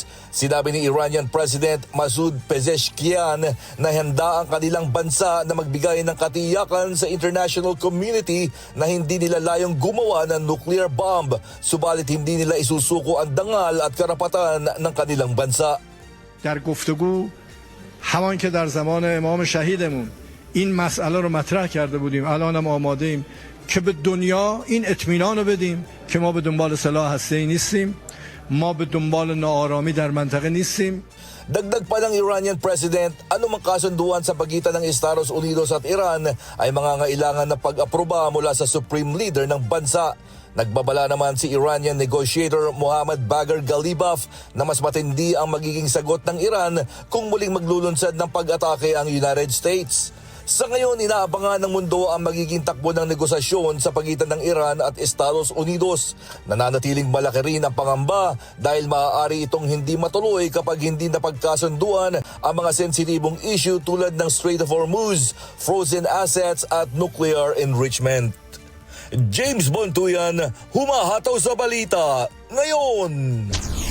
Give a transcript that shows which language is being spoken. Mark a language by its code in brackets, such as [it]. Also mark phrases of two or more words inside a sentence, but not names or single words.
[tl] Sinabi ni [en] Iranian President [tl] Masoud Pezeshkian na handa ang kanilang bansa na magbigay ng katiyakan sa [en] international community [tl] na hindi nila layong gumawa ng [en] nuclear bomb, [tl] subalit hindi nila isusuko ang dangal at karapatan ng kanilang bansa. [fa] در گفتگو همان که در زمان امام شهیدمون این مسئله رو مطرح کرده بودیم، الانم آماده ایم که به دنیا این اطمینان رو بدیم که ما به دنبال سلاح هسته‌ای نیستیم، ما به دنبال ناآرامی در منطقه نیستیم. [tl] Dagdag pa ng [en] Iranian President, [tl] anumang kasunduan sa pagitan ng Estados Unidos at Iran ay mangangailangan na pag-aproba mula sa [en] Supreme Leader [tl] ng bansa. Nagbabala naman si [en] Iranian negotiator [tl] Mohammad Bagher Ghalibaf na mas matindi ang magiging sagot ng Iran kung muling maglulunsad ng pag-atake ang United States. Sa ngayon, inaabangan ng mundo ang magiging takbo ng negosasyon sa pagitan ng Iran at Estados Unidos. Nananatiling malaki rin ang pangamba dahil maaari itong hindi matuloy kapag hindi napagkasunduan ang mga sensitibong issue tulad ng Strait of Hormuz, [en] frozen assets [tl] at [en] nuclear enrichment. [tl] James Bontuyan, humahataw sa balita ngayon.